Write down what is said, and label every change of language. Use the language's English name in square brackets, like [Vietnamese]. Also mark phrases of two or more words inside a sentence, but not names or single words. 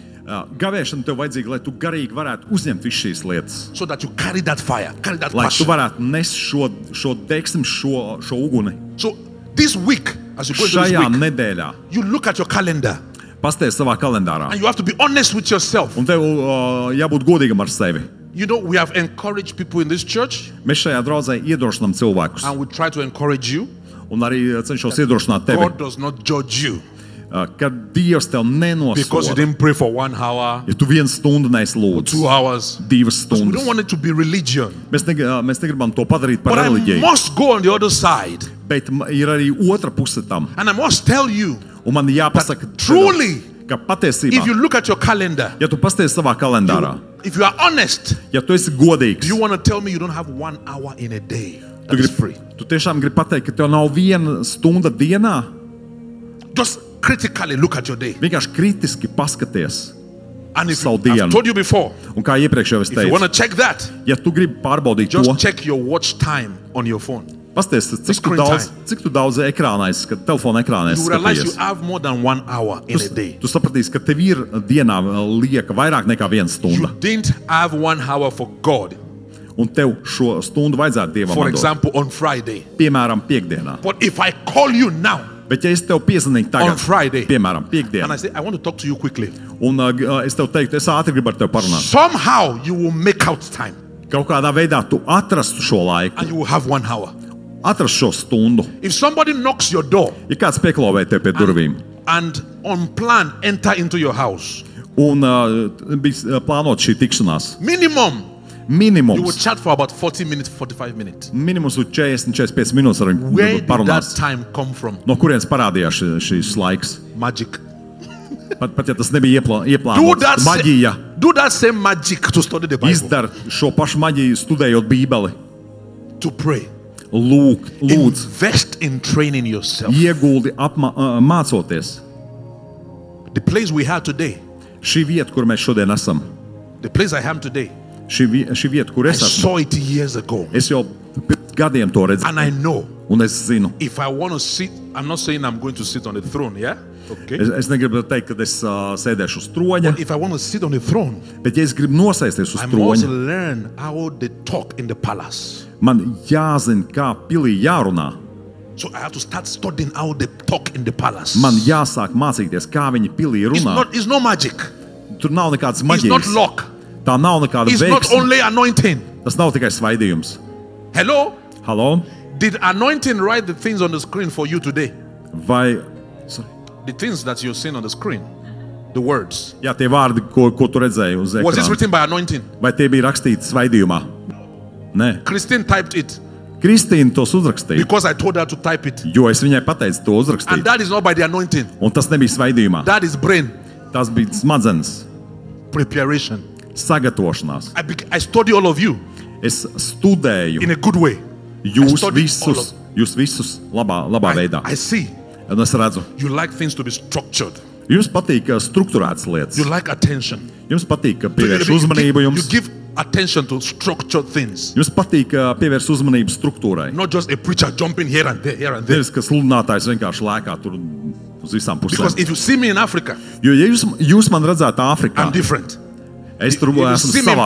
[Latvian] Gavēšana tev vajadzīga, lai tu garīgi varētu uzņemt visu šīs lietas. [English] So that you carry that fire, carry that [Latvian] Lai tu [English] passion. [Latvian] varētu nest šo deksmi, šo uguni. [English] So this week, as you go into this [Latvian] Šajā [English] week, [Latvian] nedēļā [English] you look at your calendar [Latvian] pasties savā kalendārā. [English] and you have to be honest with yourself. [Latvian] Un tev jābūt godīgam ar sevi. [English] You know, we have encouraged people in this church, [Latvian] Mēs šajā draudzē iedrošinām cilvēkus. [English] and we try to encourage you. [Latvian] Un arī cenšos iedrošināt tevi, [English] God does not judge you [Latvian] ka Dievs tev [English] because you [Latvian] nenosoda. [English] didn't pray for 1 hour, [Latvian] Ja tu 1 stundu neesi 2 lūdzis, [English] hours. [Latvian] 2 [English] We [Latvian] stundas. [English] don't want it to be religion. [Latvian] Mēs negribam to padarīt par [English] But I [Latvian] reliģiju. [English] must go on the other side. [Latvian] Bet ir arī otra puse tam. [English] And I must tell you, [Latvian] Un man jāpasaka, [English] truly, [Latvian] ka patiesībā, [English] if you look at your calendar, [Latvian] ja tu pasties savā kalendārā, [English] if you are honest, [Latvian] ja tu esi godīgs, [English] you want to tell me you don't have 1 hour in a day [Latvian] tu, [English] that is free. [Latvian] tu tiešām gribi pateikt, ka tev nav 1 stunda dienā. [English] Just critically look at your day. [Latvian] Vienkārši kritiski paskaties. [English] And if [Latvian] Savu [English] you, I've [Latvian] dienu. [English] told you before, [Latvian] Un kā iepriekš jau es [English] if you want [Latvian] teicu, [English] to check that, [Latvian] ja tu gribi pārbaudīt [English] just [Latvian] to, [English] check your watch time on your phone. [Latvian] pasties, [English] screen [Latvian] cik tu daudz ekrānā esi, kad telefona ekrānā [English] You [Latvian] esi [English] realize you [Latvian] skatījies. [English] have more than 1 hour in a day. [Latvian] Tu sapratīsi, ka tev ir dienā lieka vairāk nekā 1 stunda. [English] You didn't have 1 hour for God, [Latvian] Un tev šo stundu vajadzētu Dievam [English] for [Latvian] dot. [English] example, on Friday. [Latvian] Piemēram, piekdienā. [English] But if I call you now [Latvian] Bet ja es tev piezvanītu [English] on [Latvian] tagad, [English] Friday, [Latvian] piemēram, [English] and I [Latvian] piekdienā, [English] say, I want to talk to you quickly, [Latvian] un es tev teiktu, es ātri gribu ar tevi parunāt. [English] somehow you will make out time [Latvian] Kaut kādā veidā tu atrastu šo laiku, [English] and you will have 1 hour. [Latvian] atrastu šo stundu. [English] If somebody knocks your door [Latvian] Ja kāds pieklauvē tev pie durvīm [English] and unplanned enter into your house, [Latvian] un bija plānota šī tikšanās, [English] minimum you will [Latvian] minimums, [English] chat for about 40 minutes, 45 minutes. [Latvian] minimums ir 40-45 minūtes ar [English] Where [Latvian] viņu [English] did that [Latvian] parunāt. [English] time come from? [Latvian] No kurienes parādījās šīs laiks? [English] Magic. [Latvian] Pat ja tas nebija [English] Do [Latvian] ieplānots, [English] that, [Latvian] maģija. [English] do that same magic to study the Bible, [Latvian] Izdara šo pašu maģiju, studējot Bībeli. [English] to pray. [Latvian] Lūdz, [English] Invest in training yourself. [Latvian] ieguldi mācoties. [English] The place we have today, [Latvian] Šī vieta, kur mēs šodien esam, [English] the place I am today, [Latvian] šī vieta, kur [English] I [Latvian] es esmu, [English] saw it years ago. [Latvian] es jau pirms gadiem to [English] And I [Latvian] redzēju. [English] know [Latvian] Un es zinu, [English] if I want to sit, I'm not saying I'm going to sit on the throne, yeah? Okay. [Latvian] es negribu teikt, ka es sēdēšu uz troņa, [English] If I want to sit on the throne, [Latvian] bet ja es gribu nosēsties uz [English] I must [Latvian] troņa, [English] learn how they talk in the palace. [Latvian] man jāzina, kā pilī jārunā. [English] So I have to start studying how they talk in the palace. [Latvian] Man jāsāk mācīties, kā viņi pilī runā. [English] It's not magic. [Latvian] Tur nav nekādas [English] It's not [Latvian] maģijas. [English] luck. [Latvian] Tā nav nekāda [English] It's not [Latvian] veiksme. [English] only anointing. [Latvian] Tas nav tikai svaidījums. [English] Hello? [Latvian] Halo? [English] Did anointing write the things on the screen for you today? [Latvian] Vai sorry. [English] The things that you're seeing on the screen, the words. [Latvian] Jā, tie vārdi, ko tu redzēji uz [English] Was this [Latvian] ekrāna, [English] written by anointing? [Latvian] vai tie bija rakstīti svaidījumā? Nē. [English] Christine typed it [Latvian] Kristīna tos uzrakstīja, [English] because I told her to type it. [Latvian] jo es viņai pateicu to [English] And [Latvian] uzrakstīt. [English] that is not by the anointing. [Latvian] Un tas nebija svaidījumā. [English] That is brain [Latvian] Tas bija smadzenes, [English] preparation. [Latvian] sagatavošanās. [English] I study all of you [Latvian] Es studēju [English] in a good way. [Latvian] jūs [English] studied [Latvian] visus labā veidā. [English] I see [Latvian] Un es redzu, [English] you like things to be structured. [Latvian] jums patīk strukturētas lietas. [English] You like attention. [Latvian] Jums patīk, ka [English] You [Latvian] pievērš uzmanību [English] you [Latvian] jums. [English] give attention to structured things. [Latvian] Jums patīk pievērst uzmanību struktūrai. [English] Not just a preacher jumping here and there, here and there. [Latvian] Nevis, ka sludinātājs vienkārši lēkā tur uz visām [English] Because [Latvian] pusēm. [English] if you see me in Africa, [Latvian] Jo, ja jūs man redzētu Āfrikā, [English] I'm different. [Latvian] es tur [English] If you [Latvian] esmu [English] see me in